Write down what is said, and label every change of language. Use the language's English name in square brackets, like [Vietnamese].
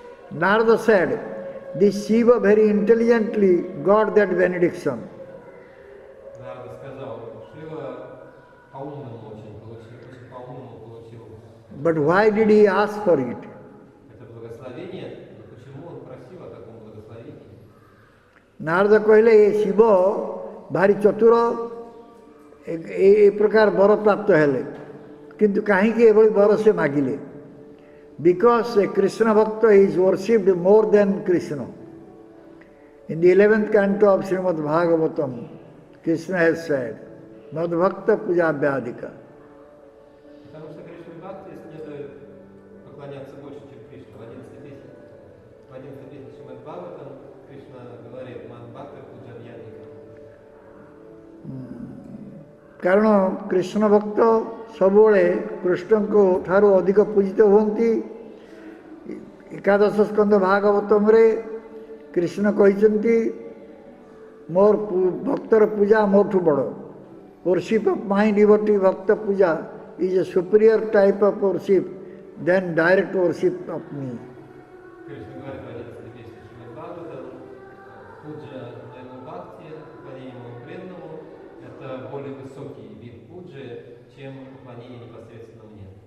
[English] Narada said, this Shiva very intelligently got that benediction. [Russian] Нарада сказал, Шива по-умному очень по-умному получил [English] But why did he ask for it? [Russian] это благословение, но почему он просил о таком благословении? [Odia] Narada କହିଲେ ଏ ଶିବ ଭାରି ଚତୁର, ଏ ପ୍ରକାର ବର ପ୍ରାପ୍ତ ହେଲେ, କିନ୍ତୁ କାହିଁକି ଏଭଳି ବର ସେ ମାଗିଲେ? [English] Because a Krishna Bhakta is worshipped more than Krishna. In the 11th canto of Srimad Bhagavatam, Krishna has said, Mad Bhakta Puja Vyadika. [Russian] Потому что Кришне Бхакти следует поклоняться больше, чем Кришне. В 11 песне Шримад Бхагаватам Кришна говорит, Мад Бхакта Пуджа Вьядика. [Odia] କାରଣ କୃଷ୍ଣ ଭକ୍ତ ସବୁବେଳେ କୃଷ୍ଣଙ୍କ ଠାରୁ ଅଧିକ ପୂଜିତ ହୁଅନ୍ତି. ଏକାଦଶ ସ୍କନ୍ଧ ଭାଗବତମରେ କୃଷ୍ଣ କହିଛନ୍ତି, ମୋର ଭକ୍ତର ପୂଜା ମୋଠୁ ବଡ଼. [English] Worship of my devotee Bhakta Puja is a superior type of worship than direct worship of me. [Russian] Кришна говорит в 11 песне Шримад Бхагаватам, пуджа моему бхакти, поклонение моему преданному, это более высокий вид пуджи, чем поклонение непосредственно мне.